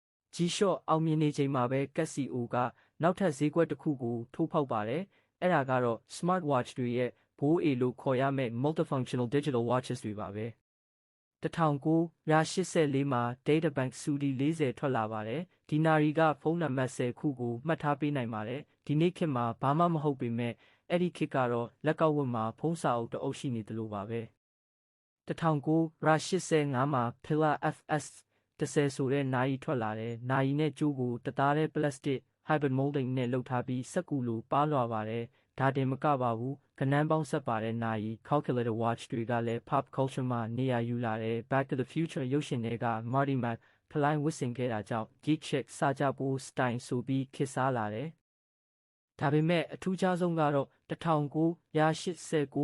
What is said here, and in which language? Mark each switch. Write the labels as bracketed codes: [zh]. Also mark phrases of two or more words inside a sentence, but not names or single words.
[my] G-Shock အောင်မြင်နေချိန်မှာပဲ Casio ကနောက်ထပ်ဈေးကွက်တစ်ခုကိုထိုးဖောက်ပါတယ်။အဲ့ဒါကတော့ Smartwatch တွေရဲ့ဘိုးအေလို့ခေါ်ရမယ့် [en] Multifunctional Digital Watches [my] တွေပါပဲ။1984မှာ DataBank Sudi 40ထွက်လာပါတယ်။ဒီနာရီကဖုန်းနံပါတ်10ခုကိုမှတ်ထားပေးနိုင်ပါတယ်။ဒီနေ့ခေတ်မှာဘာမှမဟုတ်ပေ မဲ့အဲ့ဒီခေတ်ကတော့လက်ကောက်ဝတ်မှာဖုန်းစာအုပ်တအုပ်ရှိနေသလိုပါပဲ။1985မှာ Pillar FS 10 ဆိုတဲ့နာရီထွက်လာတယ်။နာရီနဲ့ကြိုးကိုတသားတဲ့ [en] plastic hybrid molding [my] နဲ့လုပ်ထားပြီးစက္ကူလိုပါ လွှာပါတယ်။ဒါတင်မကပါဘူး။ကဏန်းပေါင်းဆက်ပါတဲ့နာရီ [en] calculator watch [my] တွေကလည်း [en] pop culture [my] မှာနေရာယူလာတယ်။ Back to the Future ရုပ်ရှင်တွေက Marty McFly ဝတ်ဆင်ခဲ့တာကြောင့် [en] geek chick [my] စကြဖို့ style ဆိုပြီးခေတ်စားလာတယ်။ဒါပေမဲ့အထူးခြားဆုံးကတော့1989